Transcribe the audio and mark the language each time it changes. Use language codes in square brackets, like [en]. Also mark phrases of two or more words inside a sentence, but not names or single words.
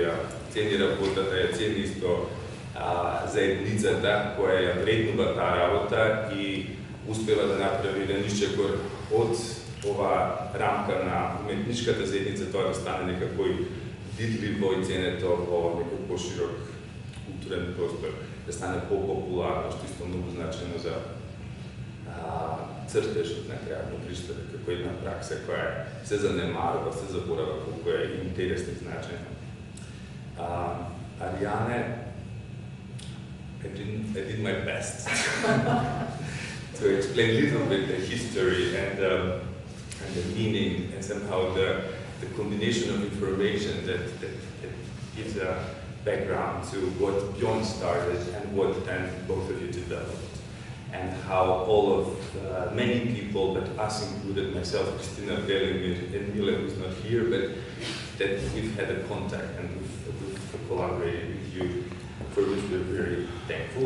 [mk] ја цени работата, ја цени исто заедницата која ја вреднува таа работа и успева да направи еден исчекор од ова рамка на уметничката заедница, тоа да стане некако видливо и ценето во некој поширок културен простор, да стане по-популарно, што исто многу значено за цртежот на крајот на приштата, како една пракса која се занемарува, се заборава колку е интересна и значена. Ариане, [en] I did my best to explain a little bit the history and the meaning and somehow the combination of information that gives a background to what Bjorn started and what then both of you developed, and how all of many people, but us included, myself, Christina Belling and Mila, who's not here, but that we've had a contact and we've collaborated with you, for which we're very thankful.